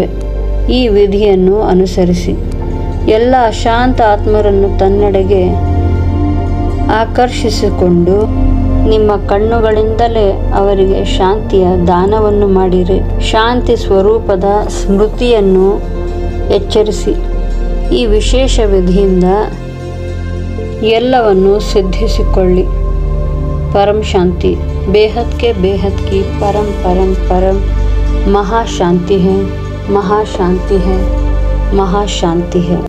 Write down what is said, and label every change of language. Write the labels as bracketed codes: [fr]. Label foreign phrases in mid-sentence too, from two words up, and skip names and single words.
[kn] ಈ ವಿಧಿಯನ್ನು ಅನುಸರಿಸಿ ಎಲ್ಲ ಅಶಾಂತ ಆತ್ಮರನ್ನು ತನ್ನೆಡೆಗೆ ಆಕರ್ಷಿಸಿಕೊಂಡು ನಿಮ್ಮ ಕಣ್ಣುಗಳಿಂದಲೇ ಅವರಿಗೆ ಶಾಂತಿಯ ದಾನವನ್ನು ಮಾಡಿರಿ. ಶಾಂತಿ ಸ್ವರೂಪದ ಸ್ಮೃತಿಯನ್ನು ಎಚ್ಚರಿಸಿ. ಈ ವಿಶೇಷ ವಿಧಿಯಿಂದ ಎಲ್ಲವನ್ನು ಸಿದ್ಧಿಸಿಕೊಳ್ಳಿ. [hi] परम शांति, बेहद के बेहद की परम परम परम महाशांति है, महाशांति है, महाशांति है।